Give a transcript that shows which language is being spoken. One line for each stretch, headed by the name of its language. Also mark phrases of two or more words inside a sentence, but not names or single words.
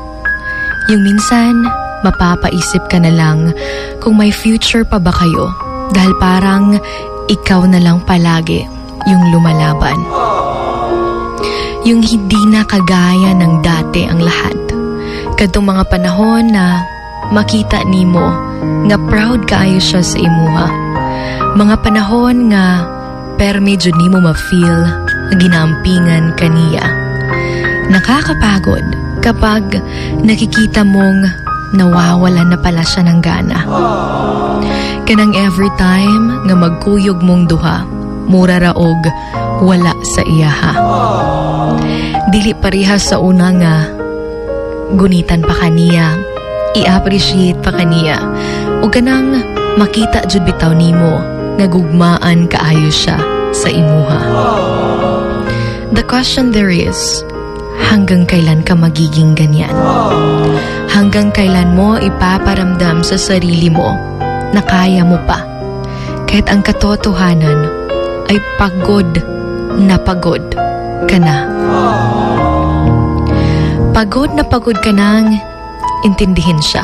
Filipino: Yung minsan, mapapaisip ka na lang kung may future pa ba kayo dahil parang ikaw na lang palagi yung lumalaban. Yung hindi na kagaya ng dati ang lahat.
Cebuano: Kadtong mga panahon na makita nimo nga proud kaayo siya sa imuha. Mga panahon nga pero medyo nimo ma-feel nga ginaampingan kaniya. Nakakapagod kapag nakikita mong nawawalan na pala siya ng gana. Kanang
English: every time
Cebuano: nga magkuyog mong duha, mura raog wala sa iyaha. Dili parihas sa una nga gunitan pa kaniya, i-appreciate pa kaniya, o ganang makita jud bitaw nimo nga gugmaan kaayo siya sa imuha.
English: The question there is,
Filipino: hanggang kailan ka magiging ganyan? Hanggang kailan mo ipaparamdam sa sarili mo na kaya mo pa? Kahit ang katotohanan ay pagod ka na. Pagod ka nang intindihin siya.